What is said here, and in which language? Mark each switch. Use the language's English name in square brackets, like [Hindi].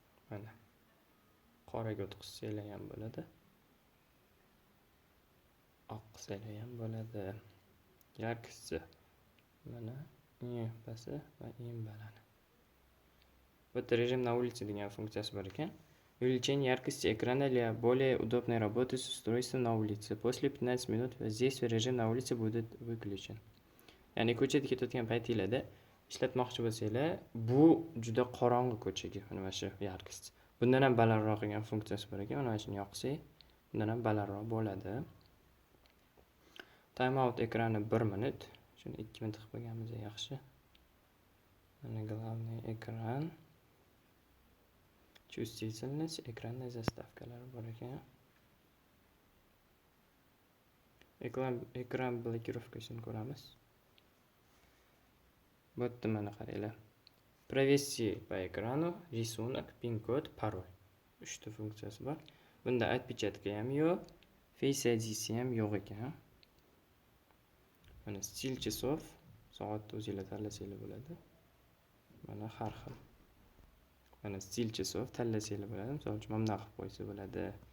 [Uzbek] Mana. Qoraga o'tkazsanglar ham bo'ladi. Oq qilsanglar ham bo'ladi. Yarkisi. Mana eng pasti va eng baland. [Russian] Вот режим на улице [Uzbek] degan funksiyasi bor ekan. [Russian] Увеличение яркости экрана для более удобной работы с устройством на улице. После 15 минут воздействия режим на улице будет выключен. [Uzbek] Ya'ni ko'chada ketayotgan paytingizda ishlatmoqchi bo'lsanglar, bu juda qorong'i ko'chaga mana shu yarkost. Bundan ham balandroq degan funksiyasi bor ekan. Mana shuni yoqsak, bundan ham balandroq bo'ladi. Timeout ekrani 1 minut. Shuni 2 minut qilib qo'yganimiz yaxshi. Mana главный ekran. Чувствительность ekranning zastavkalari bor ekan. Ekran blokirovkasini ko'ramiz. Bu yerda mana qaranglar. [Russian] Провести по экрану рисунок, pin-kod, parol. [Uzbek] 3 ta funksiyasi bor. Bunda отпечатка ham yo'q, Face ID ham yo'q ekan. Mana stil часов, soatni o'zingizlar tanlasanglar bo'ladi. Mana har xil. mana stilchi so'v tanlasanglar bo'ladi. Misol uchun mana bunaqa qilib qo'ysa bo'ladi.